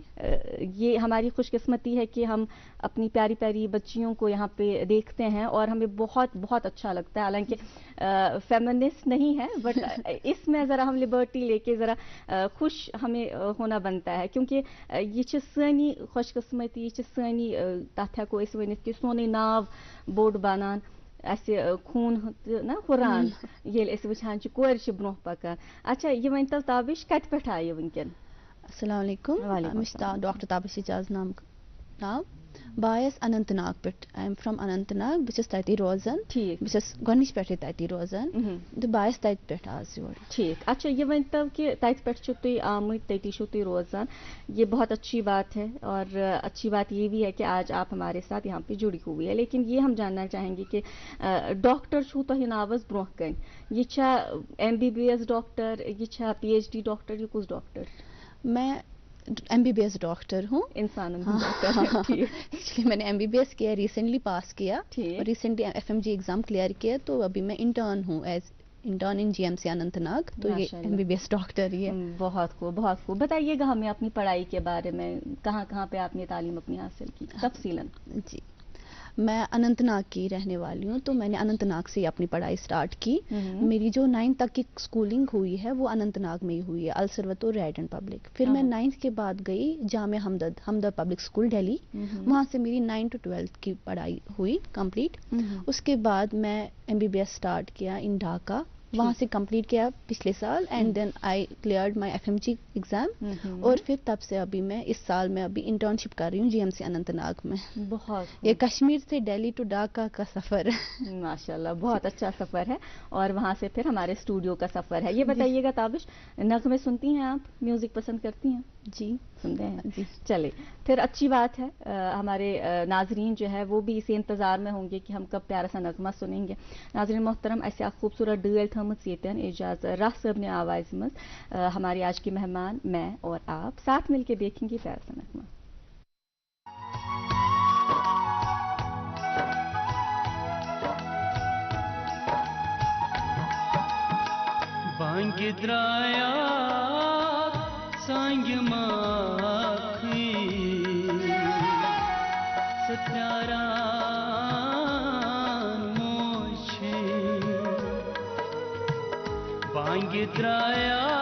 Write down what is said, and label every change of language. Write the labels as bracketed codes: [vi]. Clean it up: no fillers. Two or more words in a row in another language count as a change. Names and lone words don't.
[ur] یہ ہماری خوش قسمتی ہے کہ ہم اپنی پیاری پیاری بچیوں کو یہاں پہ دیکھتے ہیں اور ہمیں بہت بہت اچھا لگتا ہے. حالانکہ فیمنسٹ نہیں ہے بٹ اس میں ذرا ہم لبرٹی لے کے ذرا خوش ہمیں ہونا بنتا ہے, کیونکہ یہ [ks] سانی خوش قسمتی, یہ سانی تتھ ہیکو أسۍ ؤنِتھ کہ سونُے ناو بوٚڑ بنان, اَسہِ خوٗن نا ہُران ییٚلہِ أسۍ وٕچھان چھِ کورِ چھِ برونٛہہ پکان. اچھا یہِ ؤنۍتو تابش کتہِ پٮ۪ٹھ آیہِ وٕنکٮ۪ن؟ [ar] السلام علیکم. [ks] مےٚ چھُ ڈاکٹر تابش اعجاز ناو, بہٕ آیَس اننت ناگ پٮ۪ٹھ. [en] I am from Anantnag. [ks] بہٕ چھَس تَتی روزان. ٹھیٖک. بہٕ چھَس گۄڈنِچ پٮ۪ٹھٕے تَتی روزان تہٕ بہٕ آیَس تَتہِ پٮ۪ٹھ آز یور. ٹھیک. اچھا یہ ؤنۍتو کہ تَتہِ پٮ۪ٹھ چھِو تُہۍ آمٕتۍ, تٔتی چھِو تُہۍ روزان, [ur] یہ بہت اچھی بات ہے اور اچھی بات یہ بھی ہے کہ آج آپ ہمارے ساتھ یہاں پہ جڑی ہوئی ہے. لیکن یہ ہم جاننا چاہیں گے کہ [ks] ڈاکٹر چھو تۄہہِ ناوَس برونٛہہ کَنہِ, یہ چھا MBBS ڈاکٹر, یہ چھا PhD ڈاکٹر, یہ کُس ڈاکٹر؟ [ur] میں MBBS ڈاکٹر ہوں. [ks] انسانن ہُنٛد ڈاکٹر. [ur] ایکچولی میں نے MBBS کیا, ریسنٹلی پاس کیا اور ریسنٹلی FMG ایگزام کلیئر کیا, تو ابھی میں انٹرن ہوں [en] as intern in GMC Anantnag. [ur] تو یہ MBBS ڈاکٹر ہی ہے. بہت خوب بہت خوب. بتائیے گا ہمیں اپنی پڑھائی کے بارے میں, کہاں کہاں پہ آپ نے تعلیم اپنی حاصل کی تفصیلاً؟ جی میں اننت ناگ کی رہنے والی ہوں, تو میں نے اننت ناگ سے اپنی پڑھائی سٹارٹ کی. میری جو 9th تک کی اسکولنگ ہوئی ہے وہ اننت ناگ میں ہی ہوئی ہے, السروت اور ریڈ اینڈ پبلک. پھر میں 9th کے بعد گئی جامعہ ہمدرد پبلک اسکول دہلی, وہاں سے میری 9 to 12 کی پڑھائی ہوئی کمپلیٹ. اس کے بعد میں MBBS اسٹارٹ کیا ان ڈھاکہ, وہاں سے کمپلیٹ کیا پچھلے سال, [en] and then I cleared my FMG exam. [ur] اور پھر تب سے ابھی میں اس سال میں ابھی انٹرنشپ کر رہی ہوں GMC اننت ناگ میں. بہت یہ کشمیر سے دہلی ٹو ڈھاکہ کا سفر ہے. ماشاءاللہ بہت اچھا سفر ہے, اور وہاں سے پھر ہمارے اسٹوڈیو کا سفر ہے. یہ بتائیے گا تابش, نغمے سنتی ہیں آپ, میوزک پسند کرتی ہیں؟ جی سنتے ہیں. جی چلے پھر اچھی بات ہے. ہمارے ناظرین جو ہے وہ بھی اسی انتظار میں ہوں گے کہ ہم کب پیارا سا نغمہ سنیں گے. ناظرین محترم, ایسے آپ خوبصورت ڈیل تھمت یتن اعجاز راہ صاحب نے آواز مز ہماری آج کی مہمان میں اور آپ ساتھ مل کے دیکھیں گے پیارا سا نغمہ. بانگ درایا سانگ ماکھی ستارا موشی, بانگ درایا